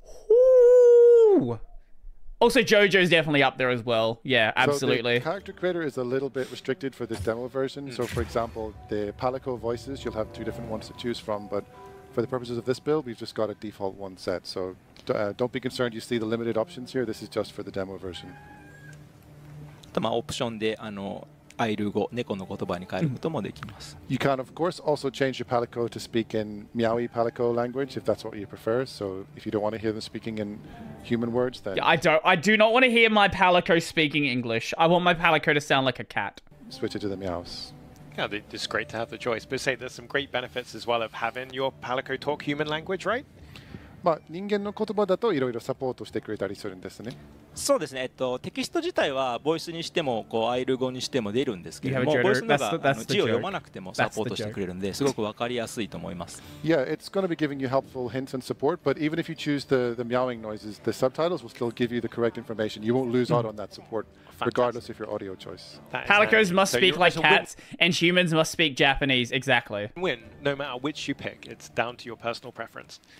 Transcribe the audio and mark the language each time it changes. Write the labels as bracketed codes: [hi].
[en] Whoo! Also, JoJo's definitely up there as well. Yeah, absolutely. So the character creator is a little bit restricted for this demo version. So, for example, the Palico voices, you'll have 2 different ones to choose from. But for the purposes of this build, we've just got a default 1 set. So don't be concerned you see the limited options here. This is just for the demo version. [ja] オプションでアイル語、猫の言葉に変えることもできます。 [en] You can, of course, also change your Palico to speak in Meowie Palico language if that's what you prefer. So if you don't want to hear them speaking in human words, then... Yeah, I do not want to hear my Palico speaking English. I want my Palico to sound like a cat. Switch it to the meows. Yeah, it's great to have the choice. But say there's some great benefits as well of having your Palico talk human language, right? [ja] まあ人間の言葉だといろいろサポートしてくれたりするんですね。そうですね。テキスト自体はボイスにしてもアイル語にしても出るんですけれども、ボイスの方が字を読まなくてもサポートしてくれるんで、すごくわかりやすいと思います。 [en] Yeah, it's going to be giving you helpful hints and support, but even if you choose the meowing noises, the subtitles will still give you the correct information. You won't lose out on that support, regardless of your audio choice. Palicos must speak like cats, and humans must speak Japanese. Exactly. Win, no matter which you pick. It's down to your personal preference.